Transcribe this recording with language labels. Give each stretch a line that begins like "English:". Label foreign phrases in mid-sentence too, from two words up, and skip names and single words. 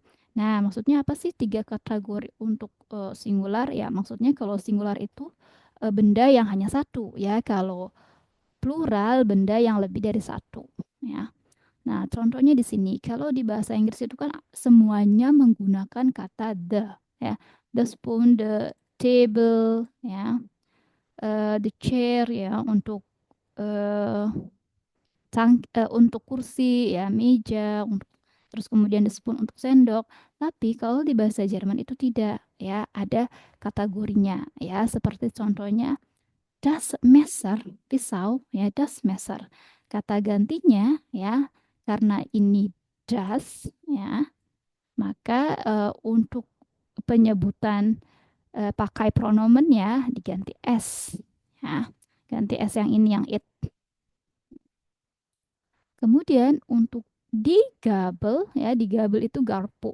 Indonesian: Nah, maksudnya apa sih 3 kategori untuk singular? Ya, maksudnya kalau singular itu benda yang hanya satu, ya. Kalau plural benda yang lebih dari satu, ya. Nah, contohnya di sini, kalau di bahasa Inggris itu kan semuanya menggunakan kata the, ya.
English: The spoon, the table, ya. The chair,
Indonesian: ya, untuk eh, untuk kursi, ya, meja, terus kemudian
English: the spoon
Indonesian: untuk sendok. Tapi kalau di bahasa Jerman itu tidak, ya, ada kategorinya, ya, seperti contohnya
German: das Messer,
Indonesian: pisau, ya,
German: das Messer.
Indonesian: Kata gantinya, ya, karena ini das, ya, maka untuk penyebutan pakai pronomennya diganti s. Ya, ganti s yang ini yang it. Kemudian untuk digabel ya, digabel itu garpu.